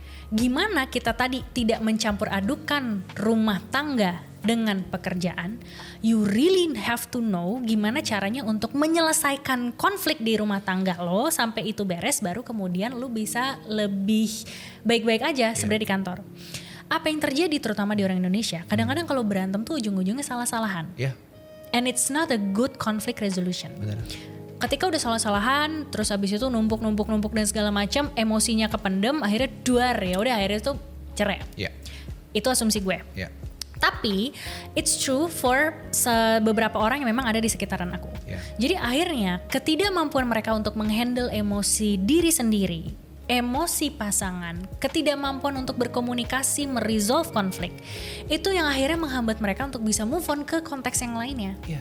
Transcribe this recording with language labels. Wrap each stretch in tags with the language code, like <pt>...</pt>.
<id>Gimana kita tadi tidak mencampur adukan rumah tangga dengan pekerjaan,</id> <en>you really have to know</en> <id>gimana caranya untuk menyelesaikan konflik di rumah tangga lo sampai itu beres, baru kemudian lo bisa lebih baik-baik aja sebenarnya di kantor. Apa yang terjadi terutama di orang Indonesia, kadang-kadang kalau berantem tuh ujung-ujungnya salah-salahan.</id> <en>And it's not a good conflict resolution.</en> <id>Benar. Ketika udah salah-salahan, terus abis itu numpuk dan segala macam, emosinya kependem, akhirnya duar, ya udah akhirnya tuh cerai. Itu asumsi gue. Tapi</id> <en>it's true for</en> <id>beberapa orang yang memang ada di sekitaran aku. Jadi akhirnya ketidakmampuan mereka untuk menghandle emosi diri sendiri, emosi pasangan, ketidakmampuan untuk berkomunikasi, meresolve konflik, itu yang akhirnya menghambat mereka untuk bisa move on ke konteks yang lainnya.</id>